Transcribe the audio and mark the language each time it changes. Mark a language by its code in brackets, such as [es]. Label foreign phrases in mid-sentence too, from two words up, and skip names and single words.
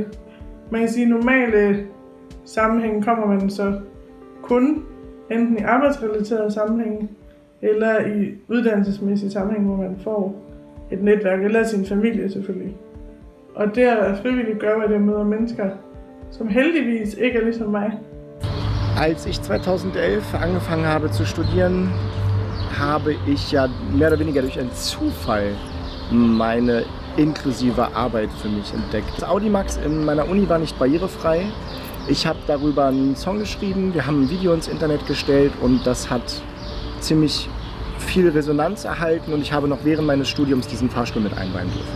[da] Man kan sige, at normale sammenhænge kommer man så kun enten i arbejdsrelaterede sammenhænge eller i uddannelsesmæssige sammenhænge, hvor man får et netværk, eller sin familie selvfølgelig. Og det at være frivillig gør, at jeg møder mennesker, som heldigvis ikke er ligesom mig. [de] Als ich 2011 angefangen habe zu studieren, habe ich ja mehr oder weniger durch einen Zufall meine inklusive Arbeit für mich entdeckt. Das Audimax in meiner Uni war nicht barrierefrei. Ich habe darüber einen Song geschrieben, wir haben ein Video ins Internet gestellt und das hat ziemlich viel Resonanz erhalten und ich habe noch während meines Studiums diesen Fahrstuhl mit einweihen dürfen.